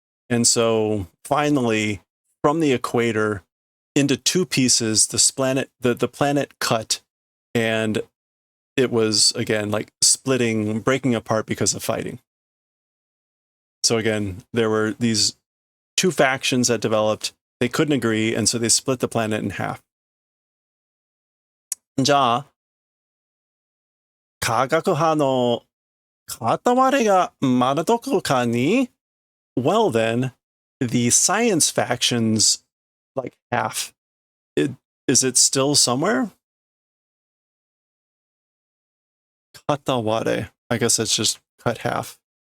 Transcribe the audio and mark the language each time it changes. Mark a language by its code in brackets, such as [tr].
[en] And so finally, from the equator into two pieces, the planet cut, and it was again like splitting, breaking apart because of fighting. So again, there were these two factions that developed. They couldn't agree, and so they split the planet in half. [ja] じゃあ、科学派の片割れがまだどこかに? [en] Well then, the science faction's like half. Is it still somewhere? [ja] 片割れ. [en] I guess that's just cut half.